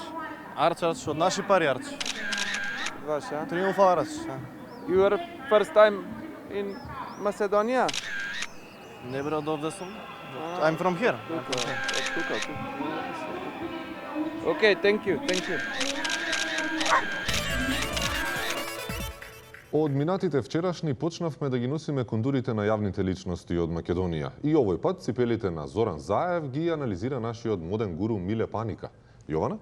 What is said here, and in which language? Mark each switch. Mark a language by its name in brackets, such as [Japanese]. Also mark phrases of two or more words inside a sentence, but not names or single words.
[Macedonian] Arch од наши пари арч. Ваш, а? [English] Triumphal arch. Your first time in Macedonia? [Macedonian] Не бре од овде сум. [English] I'm from here. тука. Okay, thank you. [Macedonian] Од минатите вчерашни почнавме да ги носиме кондурите на јавните личности од Македонија. И овој пат ципелите на Зоран Заев ги анализира нашиот моден гуру Миле Паника. Јована?